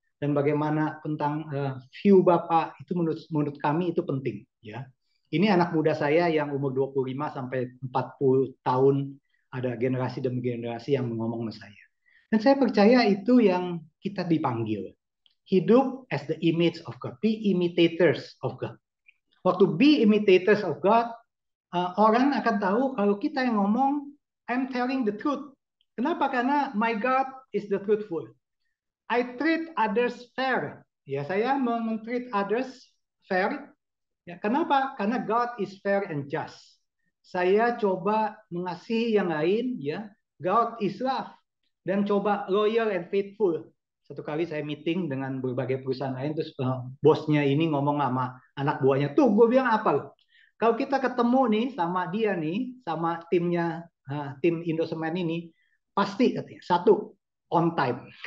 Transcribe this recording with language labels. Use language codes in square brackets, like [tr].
[id] dan bagaimana tentang view Bapak itu menurut kami itu penting ya. Ini anak muda saya yang umur 25 sampai 40 tahun, ada generasi demi generasi yang ngomong sama saya. Dan saya percaya itu yang kita dipanggil. Hidup [en] as the image of God, be imitators of God. [id] Waktu [en] be imitators of God, [id] orang akan tahu kalau kita yang ngomong, [en] I'm telling the truth. [id] Kenapa? Karena [en] my God is the truthful. I treat others fair. [id] Ya, saya men-treat [en] others fair. [id] Ya, kenapa? Karena [en] God is fair and just. [id] Saya coba mengasihi yang lain, ya. [en] God is love. [id] Dan coba [en] loyal and faithful. [id] Satu kali saya meeting dengan berbagai perusahaan lain, terus bosnya ini ngomong sama anak buahnya, tuh gue bilang apa? Kalau kita ketemu nih sama dia nih, sama timnya, tim Indosemen ini, pasti katanya, satu, on time.